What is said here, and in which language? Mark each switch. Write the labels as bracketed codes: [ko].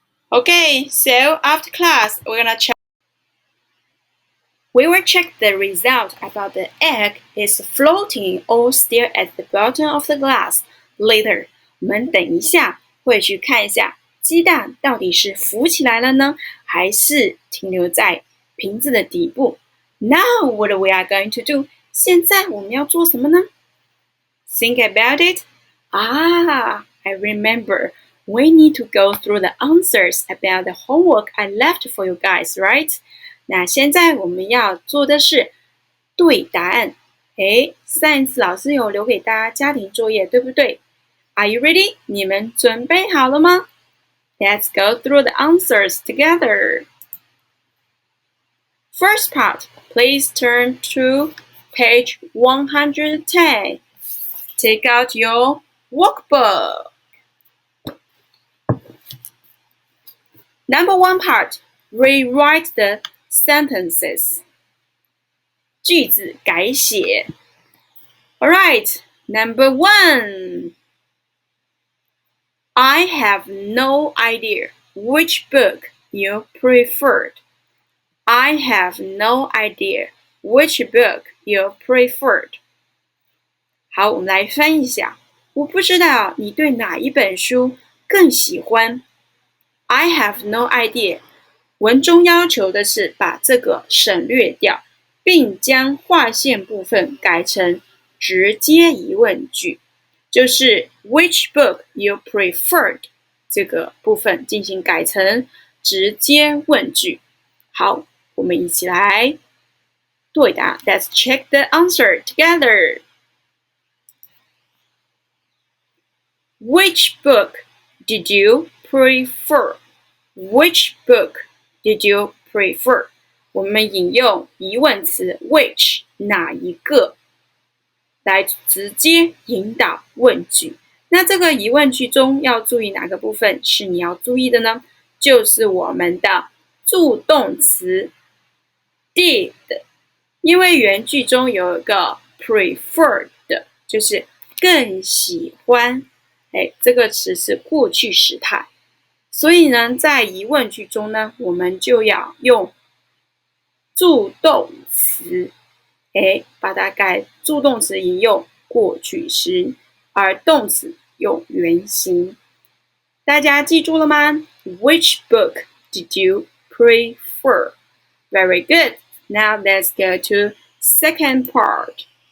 [en] Okay, so after class, we're gonna check. We will check the result about the egg is floating or still at the bottom of the glass. [zh] Later, 我们等一下会去看一下鸡蛋到底是浮起来了呢，还是停留在瓶子的底部。 [en] Now what we are going to do？ [zh] 现在我们要做什么呢？ [en] Think about it. I remember. We need to go through the answers about the homework I left for you guys, right? [zh] 那现在我们要做的是对答案。上一次老师有留给大家家庭作业，对不对？ [en] Are you ready? [zh] 你们准备好了吗？ [en] Let's go through the answers together. First part, please turn to page 110. Take out your workbook. Number 1 part, rewrite the sentences. [zh] 句子改写。 [en] Alright, number 1. I have no idea which book you preferred. I have no idea which book you preferred. [zh] 好，我们来翻译一下。我不知道你对哪一本书更喜欢。 [en] I have no idea. [zh] 文中要求的是把这个省略掉，并将划线部分改成直接疑问句，就是 [en] which book you preferred [zh] 这个部分进行改成直接问句。好，我们一起来对答。 [en] Let's check the answer together. Which book did you prefer? Which book did you prefer? [zh] 我们引用疑问词 which 哪一个来直接引导问句。那这个疑问句中要注意哪个部分是你要注意的呢？就是我们的助动词 did， 因为原句中有一个 preferred， 就是更喜欢，这个词是过去时态，所以呢，在疑问句中呢，我们就要用助动词，把它改助动词引用过去时，而动词用原形。大家记住了吗？ [en] Which book did you prefer? Very good. Now let's go to second part.